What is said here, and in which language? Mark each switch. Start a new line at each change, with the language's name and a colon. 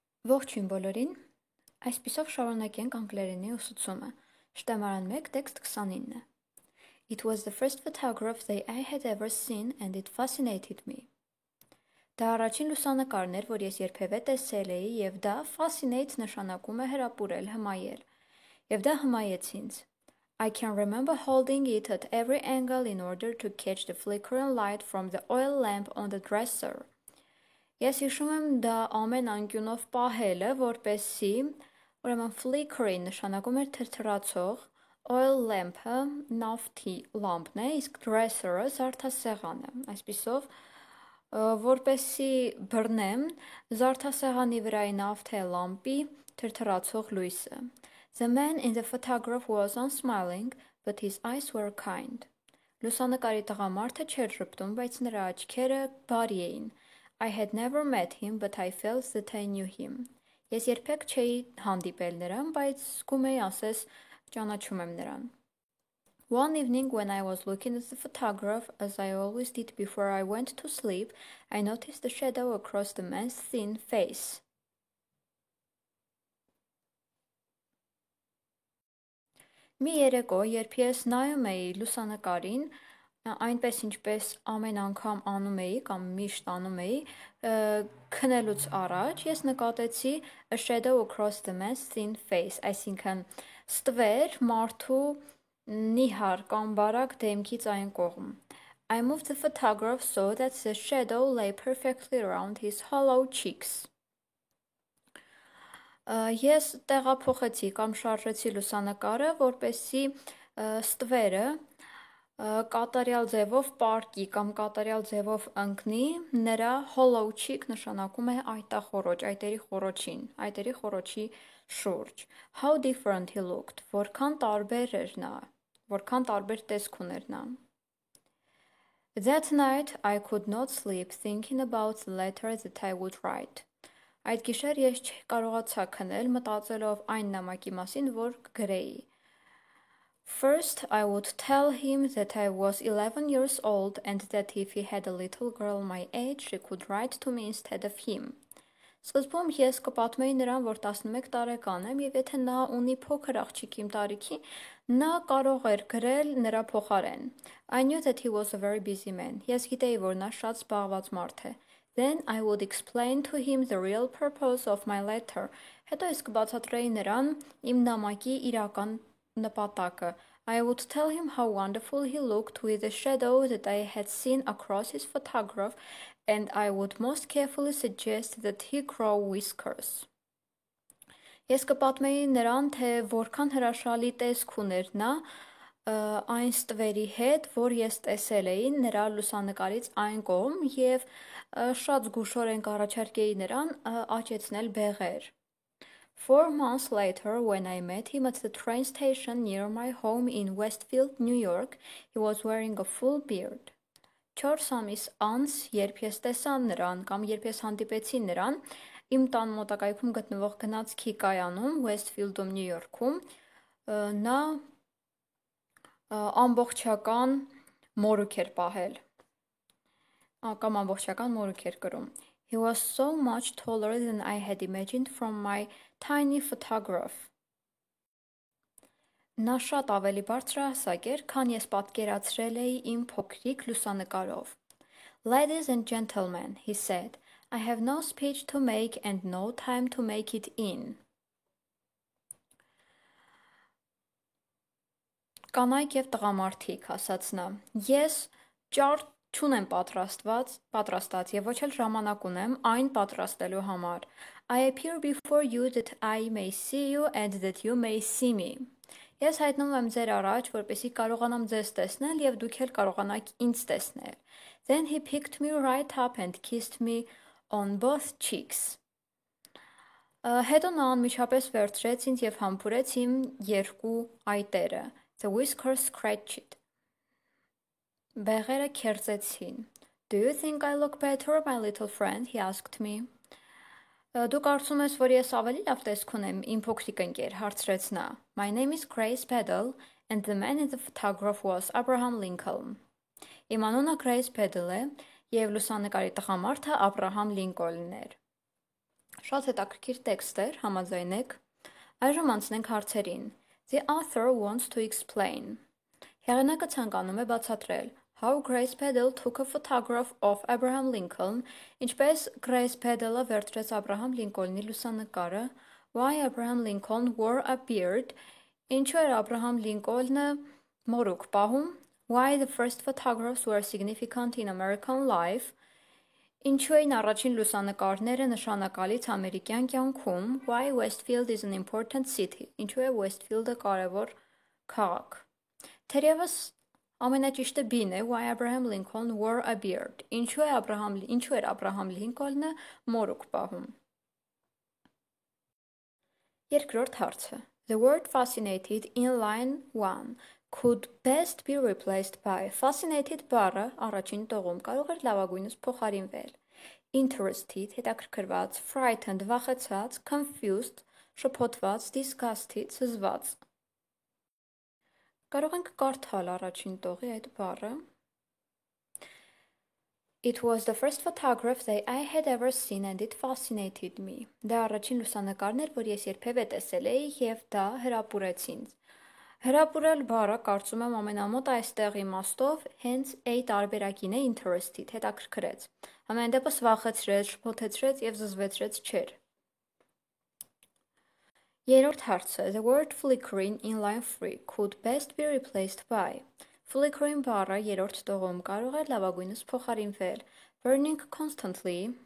Armenian: Ողջույն բոլորին, այսպիսով շարունակենք անգլերենի ուսուցումը, Շտեմարան 1, տեքստ 29
English: It was the first photograph that I had ever seen and it fascinated me.
Armenian: Դա առաջին լուսանկարն էր, որ ես երբևէ տեսել էի, և դա fascinate նշանակում է հրապուրել, հմայել, և դա հմայեց ինձ.
English: I can remember holding it at every angle in order to catch the flickering light from the oil lamp on the dresser.
Armenian: Ես հիշում եմ դա ամեն անկյունով պահելը, որպեսզի, ուրեմն flickering նշանակում էր թրթրացող, oil lamp-ը նավթի լամպն է, իսկ dresser-ը զարդասեղանը, այսպիսով, որպեսզի բռնեմ զարդասեղանի վրայի նավթի լամպի թրթրացող լույսը.
English: The man in the photograph was unsmiling, but his eyes were kind.
Armenian: Լուսանկարի տղամարդը չէր ժպտում, բայց նրա աչքերը բարի էին.
English: I had never met him, but I felt that I knew him.
Armenian: Ես երբեք չէի հանդիպել նրան, բայց զգում էի ասես ճանաչում եմ նրան.
English: One evening when I was looking at the photograph, as I always did before I went to sleep, I noticed a shadow across the man's thin face.
Armenian: Մի երեկո, երբ ես նայում էի լուսանկարին, այնպես ինչպես ամեն անգամ անում էի կամ միշտ անում էի, քնելուց առաջ ես նկատեցի
English: a shadow across the man's thin face,
Armenian: այսինքն ստվեր մարդու նիհար կամ բարակ դեմքից այն կողմ.
English: I moved the photograph so that the shadow lay perfectly around his hollow cheeks.
Armenian: Ես տեղափոխեցի կամ շարժեցի լուսանկարը, որպեսզի ստվերը կատարյալ ձևով պարկի կամ կատարյալ ձևով ընկնի նրա hollow cheek նշանակում է այտախորոջ, այտերի խորոչի շուրջ.
English: How different he looked,
Armenian: որքան տարբեր էր նա, որքան տարբեր տեսք ուներ նա.
English: That night I could not sleep thinking about the letter that I would write.
Armenian: Այդ գիշեր ես չկարողացա քնել մտածելով այն նամակի մասին, որ կգրեի.
English: First, I would tell him that I was 11 years old and that if he had a little girl my age, she could write to me instead of him.
Armenian: Սկզբում ես կպատմեի նրան, որ 11 տարեկան եմ, և եթե նա ունի փոքր աղջիկ իմ տարիքի, նա կարող էր գրել նրա փոխարեն.
English: I knew that he was a very busy man.
Armenian: Ես գիտեի, որ նա շատ զբաղված մարդ է.
English: Then I would explain to him the real purpose of my letter.
Armenian: Հետո ես կբացատրեի նրան իմ նամակի իրական նպատակը.
English: I would tell him how wonderful he looked with the shadow that I had seen across his photograph, and I would most carefully suggest that he grow whiskers.
Armenian: Ես կպատմեի նրան, թե որքան հրաշալի տեսք ուներ նա այն ստվերի հետ, որ ես տեսել էի նրա լուսանկարից այն կողմ և շատ զգուշորեն կառաջարկեի նրան աճեցնել բեղեր.
English: 4 months later, when I met him at the train station near my home in Westfield, New York, he was wearing a full beard.
Armenian: 4 ամիս անց, երբ ես տեսա նրան կամ երբ ես հանդիպեցի նրան, իմ տան մոտակայքում գտնվող գնացքի կայանում Westfield-ում, Նյու Յորքում, նա ամբողջական մորուք էր պահել, կամ ամբողջական մորուք էր կրում.
English: He was so much taller than I had imagined from my tiny photograph.
Armenian: Նա շատ ավելի բարձրահասակ էր, քան ես պատկերացրել էի իմ փոքրիկ լուսանկարով.
English: Ladies and gentlemen, he said, I have no speech to make and no time to make it in.
Armenian: Կանայք և տղամարդիկ, ասաց նա, ես ճարտ չունեմ պատրաստած և ոչ էլ ժամանակ ունեմ այն պատրաստելու համար.
English: I appear before you that I may see you and that you may see me.
Armenian: Ես հայտնվում եմ ձեր առաջ, որպեսզի կարողանամ ձեզ տեսնել և դուք էլ կարողանաք ինձ տեսնել.
English: Then he picked me right up and kissed me on both cheeks.
Armenian: Հետո նա անմիջապես վերցրեց ինձ և համբուրեց իմ երկու այտերը.
English: The whiskers scratched.
Armenian: Բեղերը քերծեցին.
English: Do you think I look better, my little friend? He asked me.
Armenian: Դու կարծում ես, որ ես ավելի լավ տեսք ունեմ, իմ փոքրիկ ընկեր, հարցրեց նա.
English: My name is Grace Peddle, and the man in the photograph was Abraham Lincoln.
Armenian: Իմ անունը Grace Peddle է, և լուսանկարի տղամարդը Աբրահամ Լինկոլնն էր. Շատ հետաքրքիր տեքստ էր, համաձայնեք։ Այժմ անցնենք հարցերին։
English: The author wants to explain.
Armenian: Հեղինակը ցանկանում է բացատրել
English: how Grace Peddle took a photograph of Abraham Lincoln,
Armenian: ինչպես Grace Peddle-ը վերցրեց Աբրահամ Լինկոլնի լուսանկարը,
English: why Abraham Lincoln wore a beard,
Armenian: ինչու էր Աբրահամ Լինկոլնը մորուք պահում,
English: why the first photographs were significant in American life,
Armenian: ինչու էին առաջին լուսանկարները նշանակալից ամերիկյան կյանքում,
English: why Westfield is an important city,
Armenian: ինչու է Westfield-ը կարևոր քաղաք։ Թերևս ամենաճիշտը B-ն է,
English: why Abraham Lincoln wore a beard,
Armenian: ինչու էր Աբրահամ Լինկոլնը մորուք պահում։ Երկրորդ հարցը.
English: The word fascinated in line 1 could best be replaced by fascinated
Armenian: բառը առաջին տողում կարող էր լավագույնս փոխարինվել
English: interested, հետաքրքրված, frightened, վախեցած, confused, շփոթված, disgusted, զզված։ Կարող ենք կարդալ առաջին տողի այդ բառը It was the first photograph that I had ever seen and it fascinated me.
Armenian: Դա առաջին լուսանկարն էր, որ ես երբևէ տեսել էի և դա հրապուրեց ինձ։ Հրապուրել բառը կարծում եմ ամենամոտ այստեղ իմաստով հենց A տարբերակին է interested, հետաքրքրեց։ Համենայն դեպս վախեցրեց, շփոթեցրեց և զզվեցրեց չէր։ Երրորդ հարցը
English: The word flickering in line 3 could best be replaced by
Armenian: Flickering բառը երրորդ տողում կարող էր լավագույնս փոխարինվել
English: burning constantly